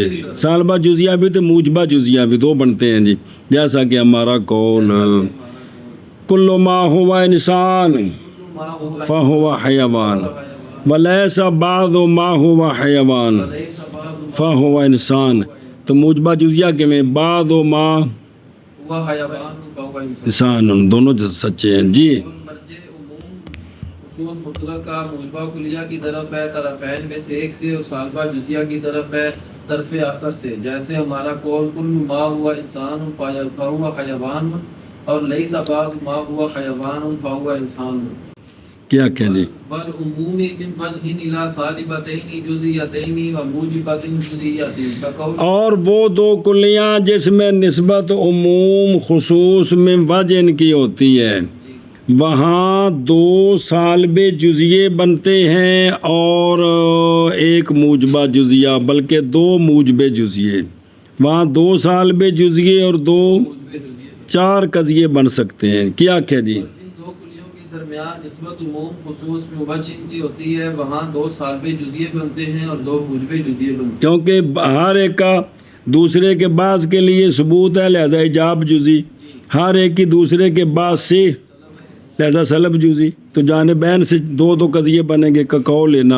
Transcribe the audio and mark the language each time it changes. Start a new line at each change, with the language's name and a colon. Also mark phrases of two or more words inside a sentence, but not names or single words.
Urdu: سالبہ جزیہ بھی تو موجبہ جزیہ بھی دو بنتے ہیں جی، جیسا کہ ہمارا قول
Arabic: کل ما ہوا انسان فہو حیوان ولیس بعض ما ہوا حیوان فہو انسان،
Urdu: تو موجبہ جزیہ کے میں
Arabic: بعض ما ہوا حیوان فہو
Urdu: انسان دونوں سچے ہیں جی۔ مرجع عموم خصوص مطلق کا موجبہ کلیہ کی طرف ہے طرفین میں سے ایک سے، اور سالبہ جزیہ کی طرف ہے طرف آخر سے، جیسے ہمارا قول
Arabic: کل ما ہوا انسان فہو حیوان
Urdu: اور
Arabic: لیس بعض ما ہوا حیوان فہو انسان۔
Urdu: کیا کہ جی
Arabic: بل عمومی من وجہ الی سالبتین جزئیتین و موجبت جزئیتین کقول
Urdu: اور وہ دو کلیاں جس میں نسبت عموم خصوص میں وجہ ان کی ہوتی ہے وہاں دو سالب جزیے بنتے ہیں اور ایک موجبہ جزیہ بلکہ دو موجب جزیے وہاں دو سالب جزیے اور دو چار قضیے بن سکتے ہیں کیا کہ جی جن دو کلیوں کے درمیان نسبت عموم خصوص میں وجہ ان کی ہوتی ہے وہاں دو سالب جزیے بنتے ہیں اور دو موجب جزیے بنتے ہیں کیونکہ ہر ایک کا دوسرے کے بعض کے لیے ثبوت ہے لہذا ایجاب جزی ہر ایک کی دوسرے کے بعض سے لہذا سلب جزی تو جانبین سے دو دو قضیے بنیں گے کقول نا